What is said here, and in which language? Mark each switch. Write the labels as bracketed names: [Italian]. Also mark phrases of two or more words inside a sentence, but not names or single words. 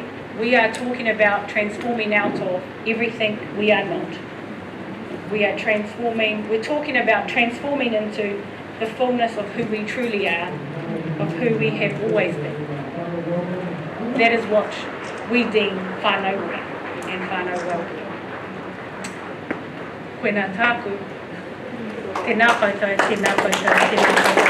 [English] We are talking about transforming out of everything we are not. We're talking about transforming into the fullness of who we truly are of who we have always been. That is what we deem whānau and whānau welfare. [Māori] Koe nā tāku, tēnā koutou, tēnā koutou, tēnā koutou.